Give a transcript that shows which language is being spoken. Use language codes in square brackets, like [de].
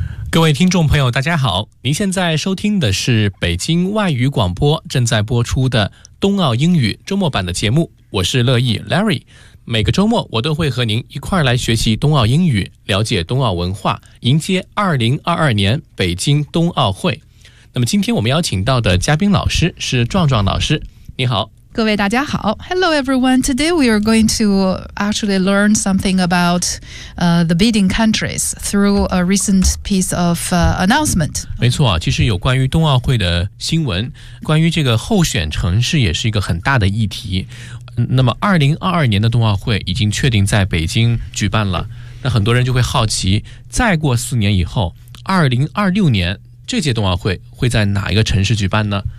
[zh] 各位听众朋友，大家好，您现在收听的是北京外语广播正在播出的冬奥英语周末版的节目，我是乐意 Larry。每个周末我都会和您一块来学习冬奥英语，了解冬奥文化，迎接2022年北京冬奥会。那么今天我们邀请到的嘉宾老师是壮壮老师，你好。各位大家好。 [en] Hello everyone, today we are going to actually learn something about the bidding countries through a recent piece of announcement. [zh] 没错，其实有关于冬奥会的新闻，关于这个候选城市也是一个很大的议题。那么2022年的冬奥会已经确定在北京举办了，那很多人就会好奇，再过四年以后2026年这届冬奥会会在哪一个城市举办呢？